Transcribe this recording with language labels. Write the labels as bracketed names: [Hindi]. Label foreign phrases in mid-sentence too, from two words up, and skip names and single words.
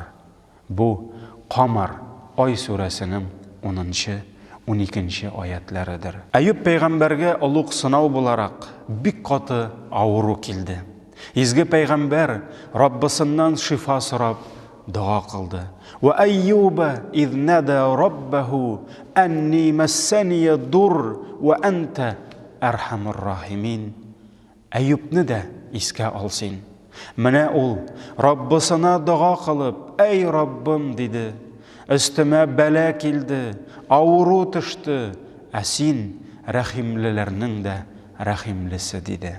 [Tatar] Бу Камар ай сүрәсенең 10-12 аятларыдыр. Әйүп пәйгамбәргә олуг сынау буларак бик каты авыру килде. Изге пәйгамбәр Раббысыннан шифа сорап дуа кылды. [Arabic] وأيوب إذ نادى ربه أني مسني الضر وأنت أرحم الراحمين. [Tatar] Әйүпне дә искә алсын. Менә ул Раббысына дуа кылып, "Эй Раббым", диде, "Өстемә бәла килде, авыру төште, ә син рәхимлеләрнең дә рәхимлесе", диде.